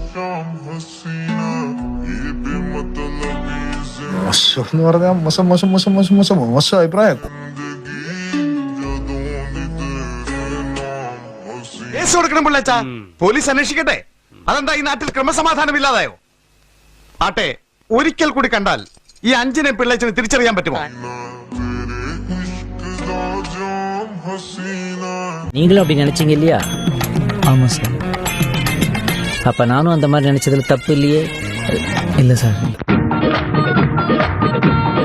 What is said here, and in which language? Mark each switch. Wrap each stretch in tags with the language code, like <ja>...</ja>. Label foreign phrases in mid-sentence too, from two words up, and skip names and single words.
<ml>മോശം പറഞ്ഞാൽ മോശം മോശം മോശം മോശം മോശം മോശം അഭിപ്രായം. കേസ് കൊടുക്കണം പിള്ളേച്ചാ, പോലീസ് അന്വേഷിക്കട്ടെ. അതെന്താ ഈ നാട്ടിൽ ക്രമസമാധാനം ഇല്ലാതായോ? ആട്ടെ, ഒരിക്കൽ കൂടി കണ്ടാൽ ഈ അഞ്ചിനെ പിള്ളേച്ചന് തിരിച്ചറിയാൻ പറ്റുമോ?</ml> <ta>நீங்களும் அப்படி நினைச்சீங்க இல்லையா? ஆமா சார். அப்ப நானும் அந்த மாதிரி நினைச்சதுல தப்பு இல்லையே? இல்ல சார்.</ta>